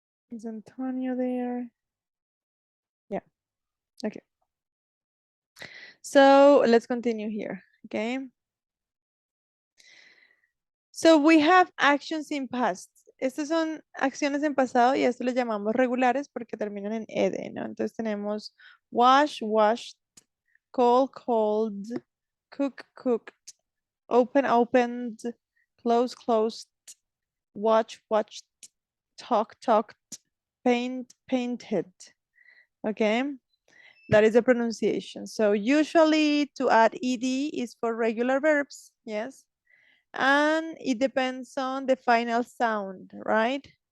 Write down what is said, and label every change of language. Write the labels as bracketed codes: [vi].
[en] Is Antonio there? Yeah. Okay. So let's continue here. Okay. So we have actions in past. [es] Estas son acciones en pasado y esto le llamamos regulares porque terminan en ed, ¿no? Entonces tenemos [en] wash, washed, call, called, cook, cooked, open, opened, close, closed, watch, watched, talk, talked, paint, painted. Okay, that is the pronunciation. So usually to add ed is for regular verbs, yes, and it depends on the final sound, right?